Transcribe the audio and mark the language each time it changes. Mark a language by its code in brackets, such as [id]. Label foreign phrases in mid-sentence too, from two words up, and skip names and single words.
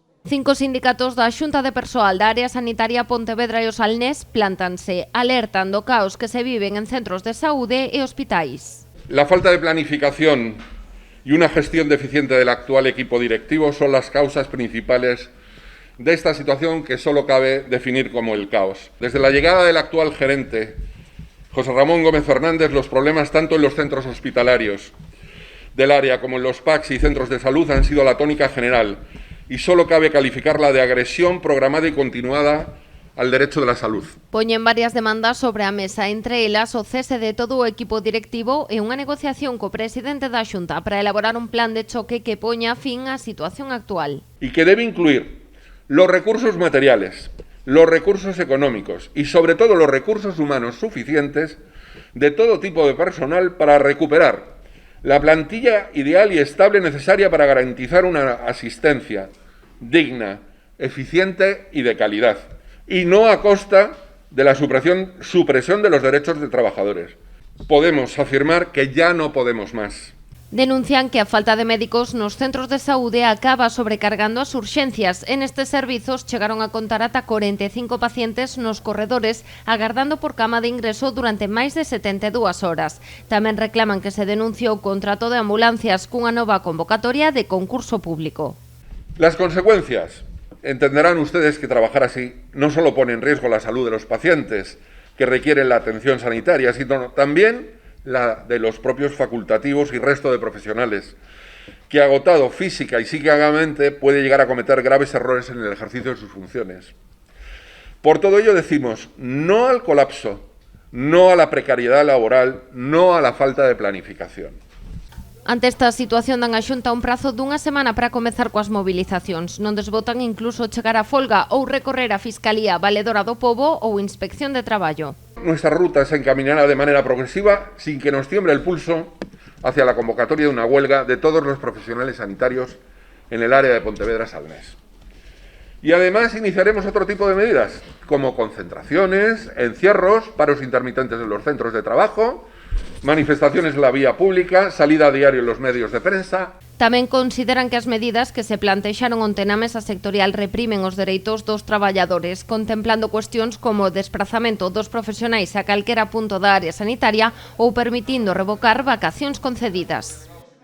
[gl] 5 sindicatos da Xunta de Persoal da Área Sanitaria Pontevedra e o Salnés plántanse, alertan do caos que se viven en centros de saúde e hospitais. [es] La falta de planificación y una gestión deficiente del actual equipo directivo son las causas principales de esta situación que solo cabe definir como el caos. Desde la llegada del actual gerente, José Ramón Gómez Fernández, los problemas tanto en los centros hospitalarios del área como en los PACs y centros de salud han sido la tónica general y solo cabe calificarla de agresión programada y continuada al derecho de la salud. [gl] Poñen varias demandas sobre a mesa, entre elas o cese de todo o equipo directivo e unha negociación co presidente da Xunta para elaborar un plan de choque que poña fin á situación actual. [es] Y que debe incluir los recursos materiales, los recursos económicos y sobre todo los recursos humanos suficientes de todo tipo de personal para recuperar la plantilla ideal y estable necesaria para garantizar una asistencia digna, eficiente y de calidad, y no a costa de la supresión de los derechos de trabajadores. Podemos afirmar que ya no podemos más. [gl] Denuncian que a falta de médicos nos centros de saúde acaba sobrecargando as urxencias. En estes servizos chegaron a contar ata 45 pacientes nos corredores agardando por cama de ingreso durante máis de 72 horas. Tamén reclaman que se denuncie o contrato de ambulancias cunha nova convocatoria de concurso público. [es] Las consecuencias. Entenderán ustedes que trabajar así no solo pone en riesgo la salud de los pacientes que requieren la atención sanitaria, sino también la de los propios facultativos y resto de profesionales, que agotado física y psíquicamente puede llegar a cometer graves errores en el ejercicio de sus funciones. Por todo ello decimos no al colapso, no a la precariedad laboral, no a la falta de planificación. [gl] Ante esta situación dan a Xunta un prazo dunha semana para comezar coas mobilizacións. Non desbotan incluso chegar a folga ou recorrer a Fiscalía Valedora do Pobo ou Inspección de Traballo. [es] Nuestra ruta se encaminará de manera progresiva sin que nos tiemble el pulso hacia la convocatoria de una huelga de todos los profesionales sanitarios en el área de Pontevedra-Salnés. Y además iniciaremos otro tipo de medidas, como concentraciones, encierros, paros intermitentes en los centros de trabajo, manifestaciones en la vía pública, salida a diario en los medios de prensa. [gl] Tamén consideran que as medidas que se plantexaron onte na mesa sectorial reprimen os dereitos dos traballadores, contemplando cuestións como o desprazamento dos profesionais a calquera punto da área sanitaria ou permitindo revocar vacacións concedidas.